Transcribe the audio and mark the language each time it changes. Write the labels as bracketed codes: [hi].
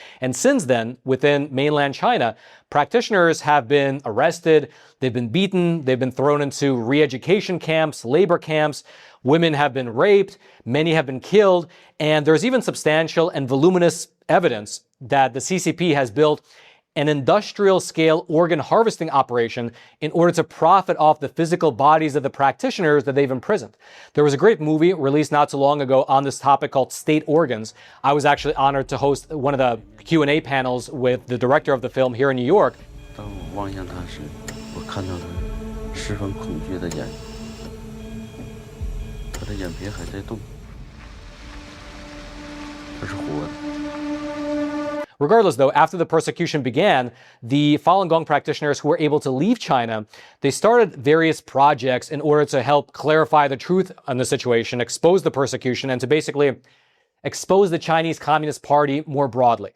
[en] And since then, within mainland China, practitioners have been arrested, they've been beaten, they've been thrown into re-education camps, labor camps, women have been raped, many have been killed, and there's even substantial and voluminous evidence that the CCP has built an industrial-scale organ harvesting operation in order to profit off the physical bodies of the practitioners that they've imprisoned. There was a great movie released not too long ago on this topic called State Organs. I was actually honored to host one of the Q&A panels with the director of the film here in New York. [zh] 当我望向他时，我看到了十分恐惧的眼，他的眼皮还在动，他是活的。 [en] Regardless, though, after the persecution began, the Falun Gong practitioners who were able to leave China, they started various projects in order to help clarify the truth on the situation, expose the persecution, and to basically expose the Chinese Communist Party more broadly.